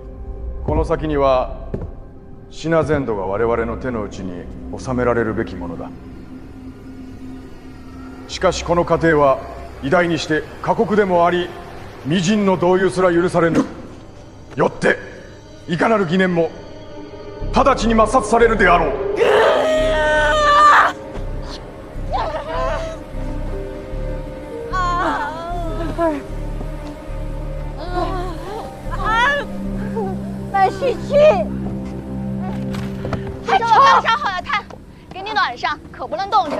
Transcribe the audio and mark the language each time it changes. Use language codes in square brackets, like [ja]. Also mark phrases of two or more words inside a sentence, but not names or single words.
[ja] この先には品全土が我々の手の内に収められるべきものだ。しかしこの過程は偉大にして過酷でもあり微塵の同意すら許されぬ。よっていかなる疑念も直ちに抹殺されるであろう。 [zh] 慢吸气，这我刚烧好的炭，给你暖上，可不能冻着。